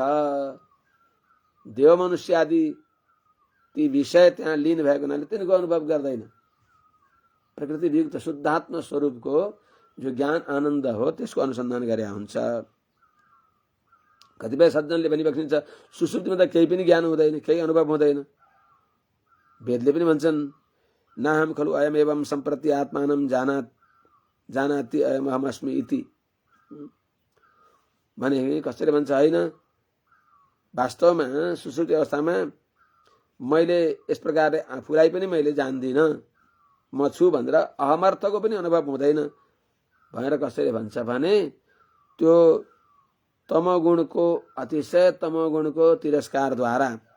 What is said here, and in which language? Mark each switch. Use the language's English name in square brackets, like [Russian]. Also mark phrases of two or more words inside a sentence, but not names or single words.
[Nepali] देव मनुष्य आदि ती विषय त्यहाँ लीन भएको हुनाले तिनको अनुभव गर्दैन। प्रकृति वियुक्त शुद्धात्म स्वरूपको जो ज्ञान आनन्द हो त्यसको अनुसन्धान गरे हुन्छ। कतिपय सज्जनले भनिबक्सिन्छ सुसुप्तिमा त केही पनि ज्ञान हुँदैन, केही अनुभव हुँदैन। वेदले पनि भन्छन् [Sanskrit] नाहम खलु अयम एवं सम्प्रति आत्मानं जानाति अयम अहमस्मि इति [Nepali] भने कसैले भन्छ होइन, वास्तवमा सुसुप्ति अवस्थामा मैले यस प्रकारले आफूलाई पनि मैले जान्दिनँ, म छु भनेर अहमर्थको पनि अनुभव हुँदैन भनेर कसैले भन्छ भने त्यो तमोगुणको अतिशय तमोगुणको तिरस्कारद्वारा,